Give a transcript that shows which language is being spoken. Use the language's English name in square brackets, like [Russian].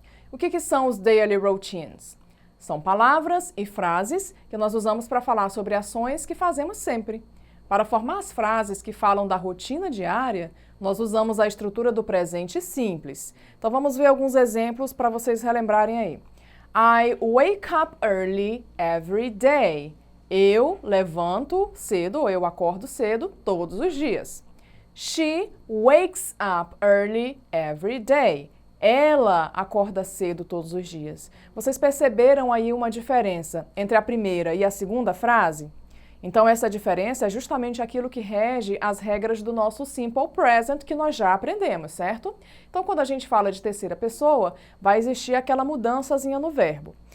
[Portuguese] O que são os daily routines? São palavras e frases que nós usamos para falar sobre ações que fazemos sempre. Para formar as frases que falam da rotina diária, nós usamos a estrutura do presente simples. Então, vamos ver alguns exemplos para vocês relembrarem aí. [English] I wake up early every day. [Portuguese] Eu levanto cedo, ou eu acordo cedo todos os dias. She wakes up early every day. Ela acorda cedo todos os dias. Vocês perceberam aí uma diferença entre a primeira e a segunda frase? Então, essa diferença é justamente aquilo que rege as regras do nosso simple present que nós já aprendemos, certo? Então, quando a gente fala de terceira pessoa, vai existir aquela mudançazinha no verbo.